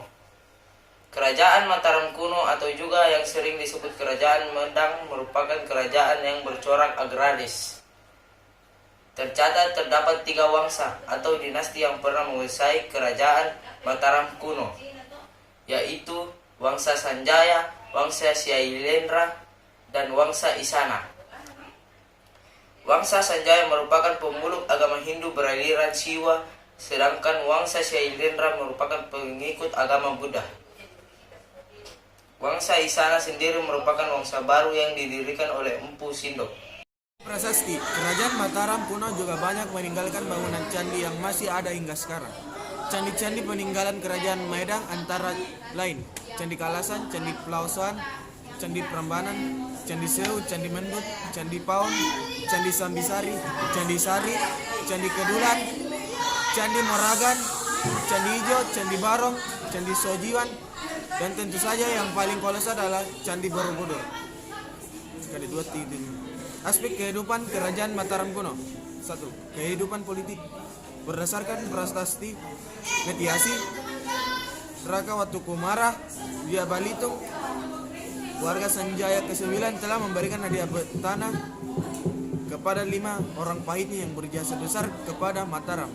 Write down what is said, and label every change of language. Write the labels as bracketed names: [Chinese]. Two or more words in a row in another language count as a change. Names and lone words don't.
[Indonesian] Kerajaan Mataram kuno atau juga yang sering disebut Kerajaan Medang merupakan kerajaan yang bercorak agraris. Tercatat terdapat 3 wangsa atau dinasti yang pernah menguasai Kerajaan Mataram kuno, yaitu Wangsa Sanjaya, Wangsa Syailendra, dan Wangsa Isana. Wangsa Sanjaya merupakan pemeluk agama Hindu beraliran Siwa, sedangkan Wangsa Syailendra merupakan pengikut agama Buddha. Wangsa Isana sendiri merupakan wangsa baru yang didirikan oleh Empu Sindok. Prasasti, Kerajaan Mataram kuno juga banyak meninggalkan bangunan candi yang masih ada hingga sekarang. Candi-candi peninggalan Kerajaan Medang antara lain Candi Kalasan, Candi Pelausuan, Candi Prambanan, Candi Sewu, Candi Mendut, Candi Paun, Candi Sambisari, Candi Sari, Candi Kedulan, Candi Moragan, Candi Ijo, Candi Barong, Candi Sojiwan, dan tentu saja yang paling kolosal adalah Candi Borobudur. Aspek kehidupan Kerajaan Mataram kuno. 1. Kehidupan politik. Berdasarkan prasasti Metiasi, Raka Watu Kumara, Dia Balitung, warga Sanjaya ke-9 telah memberikan hadiah tanah kepada 5 orang pahitnya yang berjasa besar kepada Mataram.